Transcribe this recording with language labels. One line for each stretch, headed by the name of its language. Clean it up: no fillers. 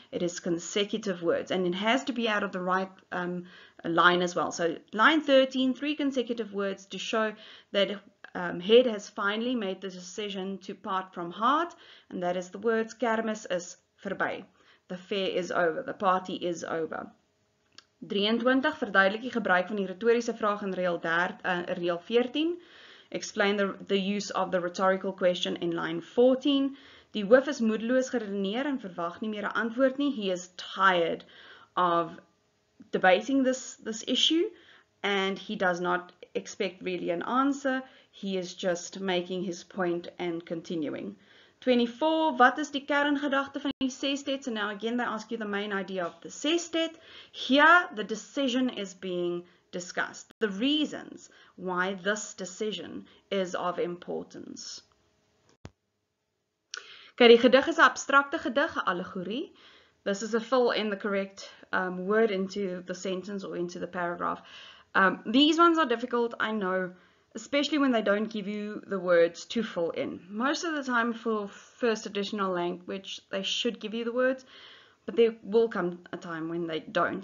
English: It is consecutive words, and it has to be out of the right line as well. So line 13, 3 consecutive words to show that head has finally made the decision to part from heart, and that is the words
Afrikaans: kermis is verby.
English: The fair is over, the party is over.
Afrikaans: 23, verduidelik die gebruik van die retoriese vraag in reël 14.
English: Explain the use of the rhetorical question in line 14.
Afrikaans: Die hoof is moedeloos geredeneer en verwag nie meer 'n antwoord nie.
English: He is tired of debating this issue, and he does not expect really an answer. He is just making his point and continuing. 24, wat is die kerngedagte van die sestet? So now again they ask you the main idea of the sestet. Here the decision is being discussed. The reasons why this decision is of importance.
Afrikaans: Okay, die gedig is 'n abstrakte gedig, 'n allegorie.
English: This is a fill in the correct word into the sentence or into the paragraph. These ones are difficult, I know, especially when they don't give you the words to fill in. Most of the time for first additional language, they should give you the words, but there will come a time when they don't.